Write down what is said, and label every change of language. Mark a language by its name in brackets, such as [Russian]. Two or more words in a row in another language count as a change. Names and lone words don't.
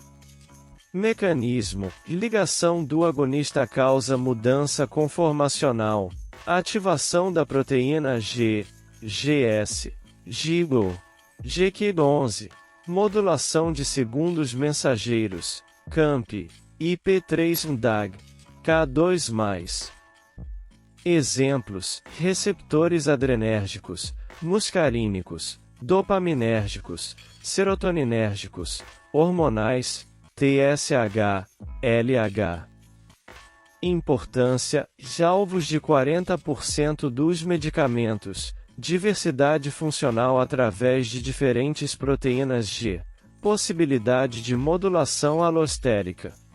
[Portuguese] Mecanismo: ligação do agonista causa mudança conformacional, ativação da proteína G, GS, GIGO, GQ11, modulação de segundos mensageiros, CAMP, IP3-DAG, K2+. Exemplos: receptores adrenérgicos, muscarínicos, dopaminérgicos, serotoninérgicos, hormonais, TSH, LH. Importância: alvos de 40% dos medicamentos, diversidade funcional através de diferentes proteínas G, possibilidade de modulação alostérica.